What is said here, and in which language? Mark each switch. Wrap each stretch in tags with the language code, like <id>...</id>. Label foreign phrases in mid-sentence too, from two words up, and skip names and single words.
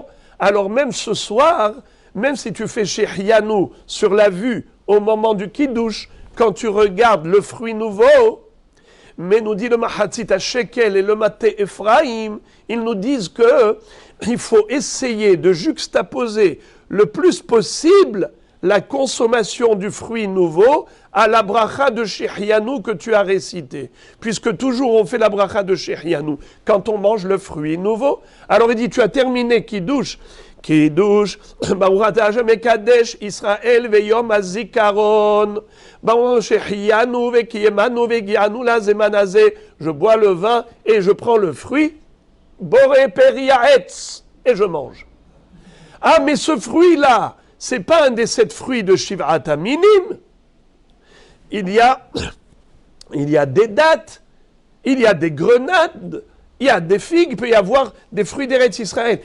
<fr>Alors même ce soir, même si tu fais Shehianu sur la vue au moment du kiddush, quand tu regardes le fruit nouveau, mais nous dit le Mahatzit à Shekel et le Maté Ephraim, ils nous disent que il faut essayer de juxtaposer le plus possible la consommation du fruit nouveau à la bracha de Shehianu que tu as récité. Puisque toujours on fait la bracha de Shehianu quand on mange le fruit nouveau. Alors il dit, tu as terminé Kiddush,</fr> <he>ברוך אתה השם מקדש ישראל ויום הזיכרון, ברוך שהחיינו וקיימנו והגיענו לזמן הזה.</he> <fr>Je bois le vin et je prends le fruit,</fr> <he>בורא פרי העץ,</he> <fr>et je mange. Ah, mais ce fruit-là, c'est pas un des 7 fruits de</fr> <he>שבעת המינים.</he> <fr>Il y a des dattes, il y a des grenades, il y a des figues, il peut y avoir des fruits d'Eretz Israël.</fr>